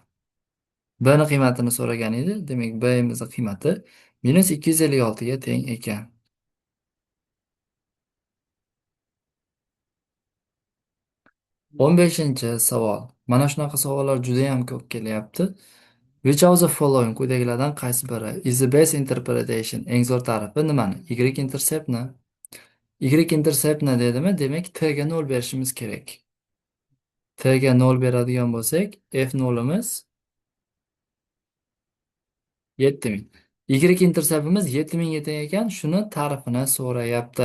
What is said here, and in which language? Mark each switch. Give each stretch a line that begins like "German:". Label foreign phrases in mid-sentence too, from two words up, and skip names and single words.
Uzbek: B ni qiymatini so'ragan edi. Demak, B imizni qiymati minus 256 ga teng ekan. 15-savol. Mana shunaqa savollar juda ham ko'p kelyapti.
English: Which of the following
Uzbek: quyidagilardan qaysi biri
English: is the best interpretation?
Uzbek: Eng zo'r ta'rifi nimani? Y-interceptni. Y-interceptni dedimi? Demak, T ga 0 berishimiz kerak. T ga 0 beradigan bo'lsak, F 0imiz 7000. Y-interceptimiz 7000 ga teng ekan, shuni ta'rifini so'rayapti.